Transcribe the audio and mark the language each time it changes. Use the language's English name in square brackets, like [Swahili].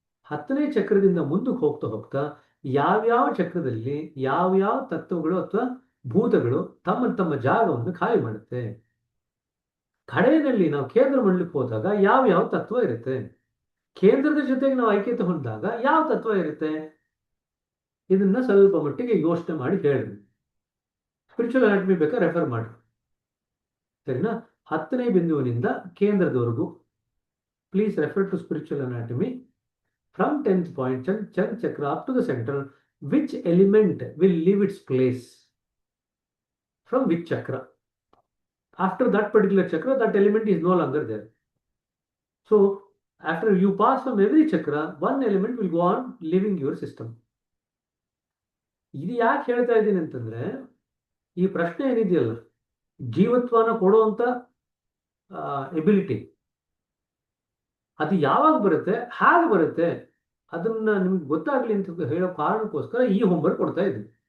[Kannada] 10ನೇ ಚಕ್ರದಿಂದ ಮುಂದಕ್ಕೆ ಹೋಗ್ತಾ ಹೋಗ್ತಾ ಯಾವ್ಯಾವ ಚಕ್ರದಲ್ಲಿ ಯಾವ್ಯಾವ ತತ್ವಗಳು ಅಥವಾ ಭೂತಗಳು ತಮ್ಮ ತಮ್ಮ ಜಾಗವನ್ನು ಖಾಲಿ ಮಾಡುತ್ತೆ. ಕಡೆಯಲ್ಲಿ ನಾವು ಕೇಂದ್ರ ಮಂಡಲಕ್ಕೆ ಹೋದಾಗ ಯಾವ ತತ್ವ ಇರುತ್ತೆ, ಕೇಂದ್ರದ ಜೊತೆಗೆ ನಾವು ಐಕ್ಯತೆ ಹೊಂದಿದಾಗ ಯಾವ ತತ್ವ ಇರುತ್ತೆ, ಇದನ್ನ ಸ್ವಲ್ಪ ಮಟ್ಟಿಗೆ ಯೋಚನೆ ಮಾಡಿ ಹೇಳ್ರಿ. ಸ್ಪಿರಿಚುವಲ್ ಅನಾಟಮಿ ಬೇಕಾ ರೆಫರ್ ಮಾಡಿ. ಸರಿನಾ? 10ನೇ ಬಿಂದುವಿನಿಂದ ಕೇಂದ್ರದವರೆಗೂ [English] Please refer to spiritual anatomy from 10th point, Chan chakra up to the center, which element will leave its place from which chakra. After that particular chakra, that element is no longer there. So, after you pass from every chakra, one element will go on leaving your system. [Kannada] ಇದು ಯಾಕೆ ಹೇಳ್ತಾ ಇದ್ದೀನಿ ಅಂತಂದ್ರೆ, ಈ ಪ್ರಶ್ನೆ ಏನಿದೆಯಲ್ಲ, ಜೀವತ್ವನ ಕೊಡುವಂತ ability ಅದು ಯಾವಾಗ ಬರುತ್ತೆ, ಹೇಗೆ ಬರುತ್ತೆ, ಅದನ್ನ ನಿಮ್ಗೆ ಗೊತ್ತಾಗ್ಲಿ ಅಂತ ಹೇಳೋ ಕಾರಣಕ್ಕೋಸ್ಕರ ಈ ಹೋಮ್ವರ್ಕ್ ಕೊಡ್ತಾ ಇದ್ದೀನಿ.